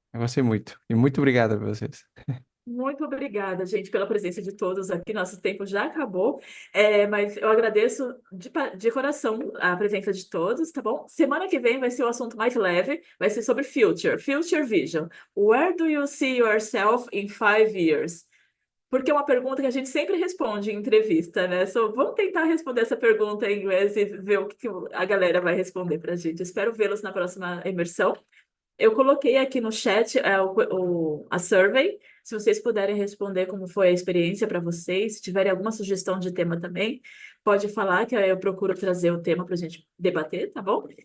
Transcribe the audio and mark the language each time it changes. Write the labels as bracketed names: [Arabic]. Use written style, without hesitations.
[Portuguese] Eu gostei muito. E muito obrigado a vocês. Muito obrigada, gente, pela presença de todos aqui. Nosso tempo já acabou, mas eu agradeço de coração a presença de todos, tá bom? Semana que vem vai ser o assunto mais leve, vai ser sobre Future Vision. [English] Where do you see yourself in 5 years? [Portuguese] Porque é uma pergunta que a gente sempre responde em entrevista, né? Vamos tentar responder essa pergunta em inglês e ver o que a galera vai responder para a gente. Espero vê-los na próxima imersão. Eu coloquei aqui no chat a survey, se vocês puderem responder como foi a experiência para vocês, se tiverem alguma sugestão de tema também, pode falar que aí eu procuro trazer o tema para a gente debater, tá bom?